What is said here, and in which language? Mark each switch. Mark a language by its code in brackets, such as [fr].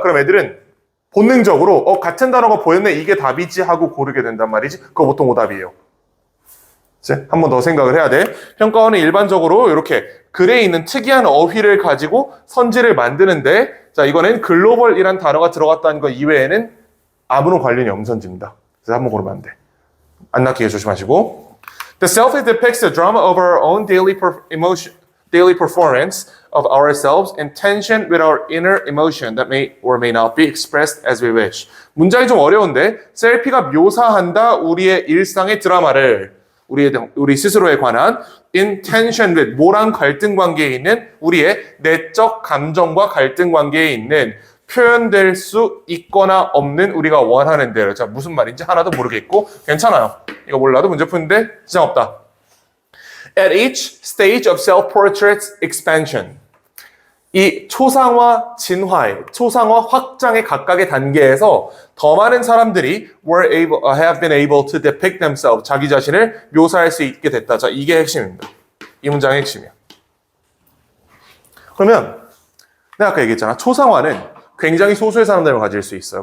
[ko] 그럼 애들은 본능적으로 같은 단어가 보였네. 이게 답이지 하고 고르게 된단 말이지. 그거 보통 오답이에요. 한 번 더 생각을 해야 돼. 평가원은 일반적으로 이렇게 글에 있는 특이한 어휘를 가지고 선지를 만드는데 자 이거는 글로벌이란 단어가 들어갔다는 거 이외에는 아무런 관련이 없는 선지입니다. 그래서 한번 고르면 안 돼. 안 낚이게 조심하시고. [en] The selfie depicts the drama of our own daily performance of ourselves in tension with our inner emotion that may or may not be expressed as we wish. [ko] 문장이 좀 어려운데 셀피가 묘사한다 우리의 일상의 드라마를 우리 스스로에 관한 [en] in tension with [ko] 뭐랑 갈등 관계에 있는 우리의 내적 감정과 갈등 관계에 있는 표현될 수 있거나 없는 우리가 원하는 대로. 자, 무슨 말인지 하나도 모르겠고 괜찮아요. 이거 몰라도 문제 푸는데 지장 없다. [en] At each stage of self-portrait expansion. [ko] 이 초상화 진화의, 초상화 확장의 각각의 단계에서 더 많은 사람들이 [en] have been able to depict themselves. [ko] 자기 자신을 묘사할 수 있게 됐다. 자, 이게 핵심입니다. 이 문장의 핵심이야. 그러면 내가 아까 얘기했잖아. 초상화는 굉장히 소수의 사람들만 가질 수 있어요.